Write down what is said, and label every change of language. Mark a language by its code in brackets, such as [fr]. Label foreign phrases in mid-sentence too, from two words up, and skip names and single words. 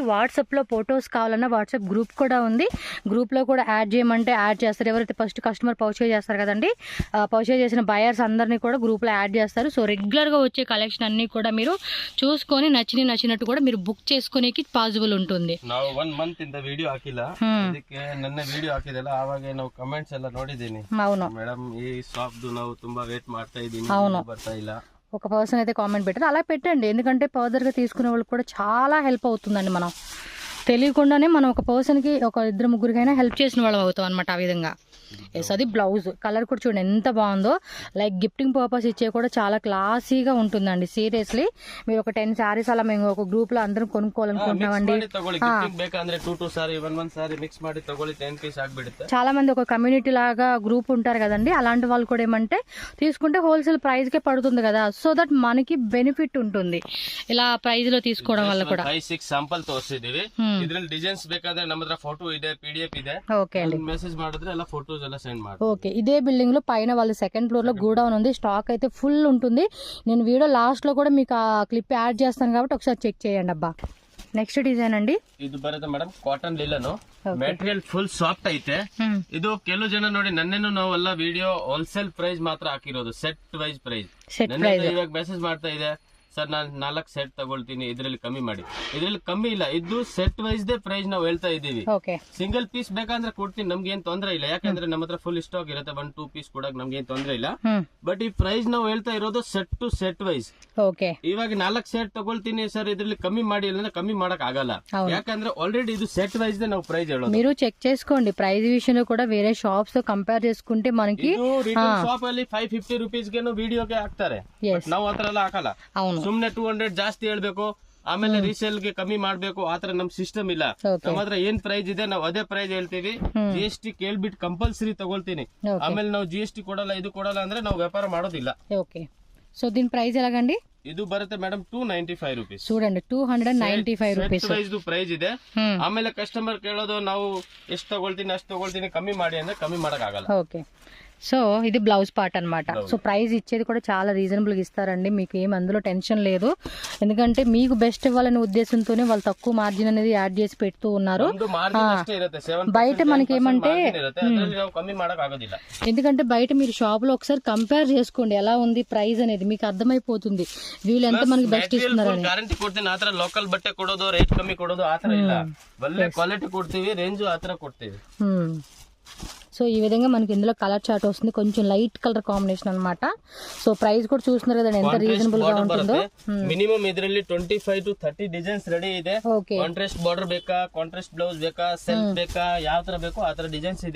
[te] వాట్సాప్లో ఫొటోస్ కావాలన్నా వాట్సాప్ గ్రూప్ కూడా ఉంది. గ్రూప్లో కూడా యాడ్ చేయమంటే యాడ్ చేస్తారు. ఎవరైతే [en] first customer purchase [te] చేస్తారు కదండి, పర్చేజ్ చేసిన బయర్స్ అందరినీ కూడా గ్రూప్లో యాడ్ చేస్తారు. సో రెగ్యులర్గా వచ్చే కలెక్షన్ అన్నీ కూడా మీరు చూసుకొని నచ్చినట్టు కూడా మీరు బుక్ చేసుకోనికి పాసిబుల్ ఉంటుంది. [kn] ನಾವು 1 month ಇಂದ ವಿಡಿಯೋ ಹಾಕಿಲ್ಲ, ಅದಕ್ಕೆ ನನ್ನ ವಿಡಿಯೋ ಹಾಕಿದೆಲ್ಲ ಆವಾಗ ನಾವು ಕಮೆಂಟ್ಸ್ ಎಲ್ಲ ನೋಡಿದ್ದೀನಿ. [te] అవును [kn] ಮೇಡಮ್, ಈ ಶಾಪ್ದು ನಾವು ತುಂಬಾ ವೇಟ್ ಮಾಡ್ತಾ ಇದ್ದೀನಿ, ಬರ್ತಾ ಇಲ್ಲ. [te] ఒక పర్సన్ అయితే కామెంట్ పెట్టారు, అలా పెట్టండి. ఎందుకంటే ఫర్దర్గా తీసుకునే వాళ్ళకి కూడా చాలా హెల్ప్ అవుతుందండి. మనం తెలియకుండానే మనం ఒక పర్సన్కి ఒక 2-3కైనా హెల్ప్ చేసిన వాళ్ళం అవుతాం అనమాట. ఆ విధంగా ఎస్, అది [en] blouse colour [te] కూడా చూడండి ఎంత బాగుందో. [en] like gifting purpose [te] ఇచ్చే కూడా చాలా క్లాసీగా ఉంటుందండి. సీరియస్లీ మీరు ఒక 10 సారీస్ అలా మేము ఒక గ్రూప్ లో అందరం కొనుక్కోవాలనుకుంటున్నామండి. చాలా మంది ఒక కమ్యూనిటీ లాగా గ్రూప్ ఉంటారు కదండి, అలాంటి వాళ్ళు కూడా ఏమంటే తీసుకుంటే [en] wholesale price [te] కే పడుతుంది కదా. [en] so that [te] మనకి బెనిఫిట్ ఉంటుంది ఇలా ప్రైస్ లో తీసుకోవడం వల్ల కూడా. [kn] 5-6 ಶಾಂಪಲ್ ತೋರ್ಸಿದೀವಿ. ಇದ್ರಲ್ಲಿ ಡಿಸೈನ್ಸ್ ಬೇಕಾದ್ರೆ ನಮ್ಮ ಹತ್ರ ಫೋಟೋ ಇದೆ, PDF ಇದೆ. [te] ఓకే అండి, [kn] ಮೆಸೇಜ್ ಮಾಡಿದ್ರೆ ಎಲ್ಲ ಫೋಟೋಸ್ ಎಲ್ಲ సెండ్ ಮಾಡಿ. [te] ఓకే. ఇదే బిల్డింగ్ లో పైన వాళ్ళ [en] second floor [te] లో గోడౌన్ ఉంది. స్టాక్ అయితే ఫుల్ ఉంటుంది. నేను వీడియో లాస్ట్ లో కూడా మీకు ఆ క్లిప్ యాడ్ చేస్తాను కాబట్టి ఒకసారి చెక్ చేయండి అబ్బా. [en] next design [te] అండి, [kn] ಇದು ಬರುತ್ತೆ ಮೇಡಮ್ [en] cotton linen. material full soft [kn] ಐತೆ. ಇದು ಕೆಲವು ಜನ ನೋಡಿ ನನ್ನೇನು ನಾವೆಲ್ಲ ವಿಡಿಯೋ [en] wholesale price [kn] ಮಾತ್ರ ಹಾಕಿರೋದು, [en] set wise price. [kn] ಇವಾಗ ಮೆಸೇಜ್ ಮಾಡ್ತಾ ಇದೆ, ಸರ್ ನಾನು 4 ಸೆಟ್ ತಗೊಳ್ತೀನಿ, ಇದ್ರಲ್ಲಿ ಕಮ್ಮಿ ಮಾಡಿ. ಇದ್ರಲ್ಲಿ ಕಮ್ಮಿ ಇಲ್ಲ, ಇದು [en] set wise [kn] ದೇ ಪ್ರೈಸ್ ನಾವು ಹೇಳ್ತಾ ಇದೀವಿ. [en] single piece [kn] ಬೇಕಂದ್ರೆ ಕೊಡ್ತೀನಿ, ನಮ್ಗೆ ಏನ್ ತೊಂದ್ರೆ ಇಲ್ಲ. ಯಾಕಂದ್ರೆ ನಮ್ಮ ಹತ್ರ [en] full stock [kn] ಇರುತ್ತೆ, 1-2 ಪೀಸ್ ಕೊಡಕ್ ನಮ್ಗೆ ಏನ್ ತೊಂದ್ರೆ ಇಲ್ಲ. ಬಟ್ ಈ ಪ್ರೈಸ್ ನಾವು ಹೇಳ್ತಾ ಇರೋದು [en] set to set wise. [kn] ಇವಾಗ 4 ಸೆಟ್ ತಗೊಳ್ತೀನಿ ಸರ್, ಇದ್ರಲ್ಲಿ ಕಮ್ಮಿ ಮಾಡಿ ಅಂದ್ರೆ ಕಮ್ಮಿ ಮಾಡಕ್ ಆಗಲ್ಲ. ಯಾಕಂದ್ರೆ ಆಲ್ರೆಡಿ ಇದು ಸೆಟ್ ವೈಸ್ ದೇ ನಾವು ప్రైస్ ಹೇಳೋದು. [te] మీరు చెక్ చేసుకోండి ప్రైస్ విషయంలో కూడా వేరే షాప్స్ తో కంపేర్ చేసుకుంటే మనకి [kn] షాప్ ಅಲ್ಲಿ 550 ರೂಪೀಸ್ ಗೆ ವಿಡಿಯೋಗೆ ಹಾಕ್ತಾರೆ, ನಾವು ಆತರ ಎಲ್ಲ ಹಾಕಲ್ಲ. ಸುಮ್ನೆ 200 ಜಾಸ್ತಿ ಹೇಳ್ಬೇಕು, ಆಮೇಲೆ ರೀಸೇಲ್ ಗೆ ಕಮ್ಮಿ ಮಾಡ್ಬೇಕು, ಆತರ ನಮ್ ಸಿಸ್ಟಮ್ ಇಲ್ಲ. ನಮ್ಮ ಹತ್ರ ಏನ್ ಪ್ರೈಸ್ ಇದೆ ನಾವು ಅದೇ ಪ್ರೈಸ್ ಹೇಳ್ತೀವಿ. GST ಕೇಳ್ಬಿಟ್ಟು ಕಂಪಲ್ಸರಿ ತಗೊಳ್ತೀನಿ, ಆಮೇಲೆ ನಾವು GST ಕೊಡಲ್ಲ ಇದು ಕೊಡಲ್ಲ ಅಂದ್ರೆ ನಾವು ವ್ಯಾಪಾರ ಮಾಡೋದಿಲ್ಲ. [te] ఓకే. సో దీని ప్రైస్ ఎలాగండి? [kn] ಇದು ಬರುತ್ತೆ ಮೇಡಮ್ 295 ರೂಪೀಸ್. [te] చూడండి 295 రూపీస్ [kn] ಪ್ರೈಸ್ ಇದೆ. ಆಮೇಲೆ ಕಸ್ಟಮರ್ ಕೇಳೋದು ನಾವು ಎಷ್ಟು ತಗೊಳ್ತೀನಿ ಅಷ್ಟು ತಗೊಳ್ತೀನಿ, ಕಮ್ಮಿ ಮಾಡಿ ಅಂದ್ರೆ ಕಮ್ಮಿ ಮಾಡಕ್ ಆಗಲ್ಲ. [te] ఓకే. సో ఇది [en] blouse part [te] అన్నమాట. సో ప్రైస్ ఇచ్చేది కూడా చాలా రీజనబుల్ గా ఇస్తారండి, మీకు ఏం అందులో టెన్షన్ లేదు. ఎందుకంటే మీకు బెస్ట్ ఇవ్వాలనే ఉద్దేశంతోనే వాళ్ళు తక్కువ మార్జిన్ అనేది యాడ్ చేసి పెడుతూ ఉన్నారు. బయట మనకి ఏమంటే ఎందుకంటే బయట మీరు షాప్ లో ఒకసారి కంపేర్ చేసుకోండి ఎలా ఉంది ప్రైస్ అనేది, మీకు అర్థమైపోతుంది వీళ్ళు ఎంత మనకి బెస్ట్ ఇస్తున్నారు. [kn] ಗ್ಯಾರಂಟಿ ಕೊಡ್ತೀನಿ, ಆತರ ಲೋಕಲ್ ಬಟ್ಟೆ ಕೊಡೋದು, ರೇಟ್ ಕಮ್ಮಿ ಕೊಡೋದು ಆತರ ಇಲ್ಲ. ಒಳ್ಳೆ ಕ್ವಾಲಿಟಿ ಕೊಡ್ತೀವಿ, ರೇಂಜ್ ಆತರ ಕೊಡ್ತೀವಿ. [te] సో ఈ విధంగా మనకి ఇందులో [en] colour chart [te] వస్తుంది, కొంచెం [en] light colour combination [te] అన్నమాట. సో ప్రైస్ కూడా చూస్తున్నారు కదండి ఎంత రీజనబుల్ గా ఉంటుందో. [kn] మినిమం ಇದರಲ್ಲಿ 25 to 30 ಡಿಸೈನ್ಸ್ ರೆಡಿ ಇದೆ. [en] contrast border [kn] ಬೇಕಾ, [en] contrast blouse [kn] ಬೇಕಾ, ಸೆಲ್ಫ್ ಬೇಕಾ, ಯಾವ ತರ ಬೇಕೋ ಆ ತರ ಡಿಸೈನ್ಸ್ ಇದೆ.